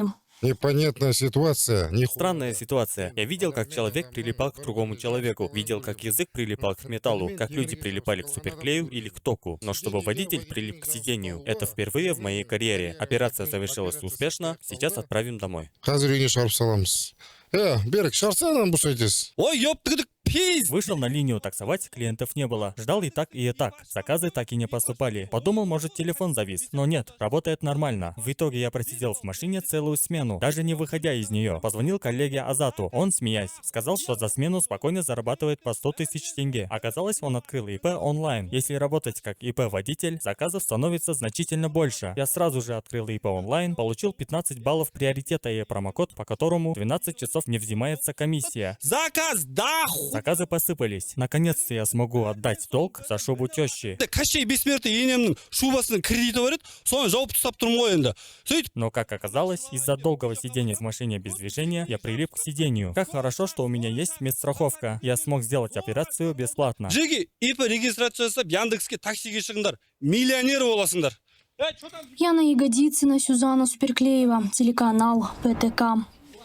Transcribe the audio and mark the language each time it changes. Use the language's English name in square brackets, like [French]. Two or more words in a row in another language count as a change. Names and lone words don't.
[Russian] Непонятная ситуация. Странная ситуация. Я видел, как человек прилипал к другому человеку. Видел, как язык прилипал к металлу, как люди прилипали к суперклею или к току. Но чтобы водитель прилип к сидению, это впервые в моей карьере. Операция завершилась успешно. Сейчас отправим домой. [Kazakh] Қазір үйіне шығарып саламыз. Берік, шығарсana бұл сөйтесіз. Ой, ёптыгдык, пиз! [Russian] Вышел на линию таксовать, клиентов не было. Ждал и так, и так. Заказы так и не поступали. Подумал, может, телефон завис. Но нет, работает нормально. В итоге я просидел в машине целую смену, даже не выходя из нее. Позвонил коллеге Азату. Он, смеясь, сказал, что за смену спокойно зарабатывает по 100 тысяч тенге. Оказалось, он открыл ИП онлайн. Если работать как ИП-водитель, заказов становится значительно больше. Я сразу же открыл ИП онлайн, получил 15 баллов приоритета и промокод, по которому 12 часов не взимается комиссия. Заказ, да ху! Заказы посыпались. Наконец-то я смогу отдать долг за шубу тещи. Кашей бессмертный [Kazakh] енемнің шубасының кредиті бар еді, соны жауып тастап тұрмын ғой енді. Сөйтіп, [Russian] Но, как оказалось, из-за долгого сидения в машине без движения, я прилип к сидению. Как хорошо, что у меня есть медстраховка. Я смог сделать операцию бесплатно. [Kazakh] жеке ИП регистрация жасап, Яндекске таксиге шығыңдар. Миллионер боласыңдар. [Russian] Яна Ягодицына, Сюзанна Суперклеева, телеканал ПТК.